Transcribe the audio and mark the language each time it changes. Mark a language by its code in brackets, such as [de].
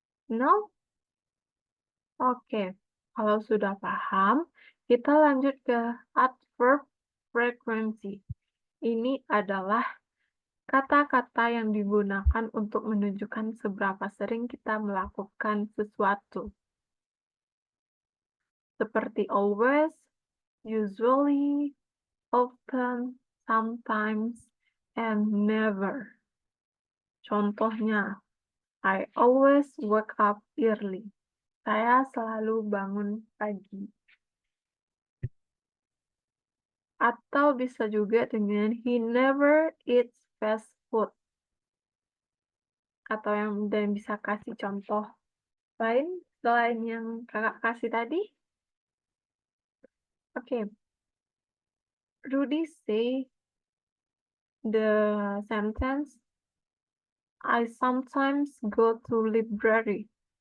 [en] No? [id] Oke, kalau sudah paham, kita lanjut ke adverb frequency. Ini adalah kata-kata yang digunakan untuk menunjukkan seberapa sering kita melakukan sesuatu. Seperti always, usually, often, sometimes, and never. Contohnya, [en] I always wake up early. [id] Saya selalu bangun pagi. Atau bisa juga dengan [en] he never eats fast food. [id] Atau dan bisa kasih contoh lain selain yang kakak kasih tadi. Oke. [en] Rudy say the sentence, I sometimes go to library.